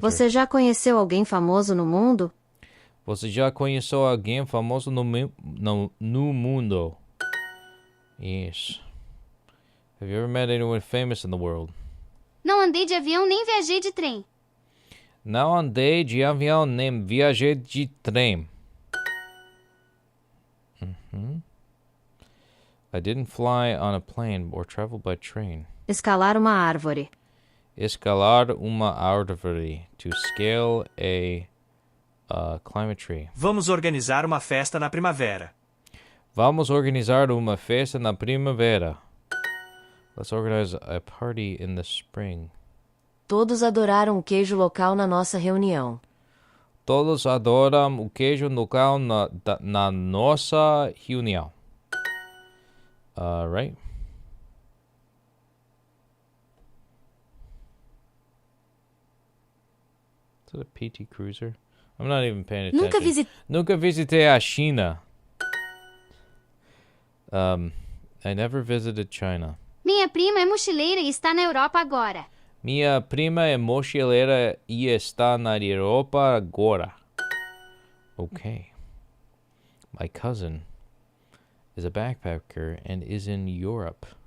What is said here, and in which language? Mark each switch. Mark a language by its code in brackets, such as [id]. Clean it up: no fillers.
[pt] Você já conheceu alguém famoso no mundo? Você já conheceu alguém famoso no mundo? [en] Yes. Have you ever met anyone famous in the world? [pt] Não andei de avião nem viajei de trem. Não andei de avião nem viajei de trem. [en] I didn't fly on a plane or travel by train. [pt] Escalar uma árvore. Escalar uma árvore. [en] To scale a climate tree. [pt] Vamos organizar uma festa na primavera. Vamos organizar uma festa na primavera. [en] Let's organize a party in the spring. [pt] Todos adoraram o queijo local na nossa reunião. Todos adoram o queijo local na nossa reunião. [en] Right? Is that a PT Cruiser? I'm not even paying attention. [pt] Nunca visitei a China. [en] I never visited China. [pt] Minha prima é mochileira e está na Europa agora. Minha prima é mochileira e está na Europa agora. [en] Okay. My cousin is a backpacker and is in Europe.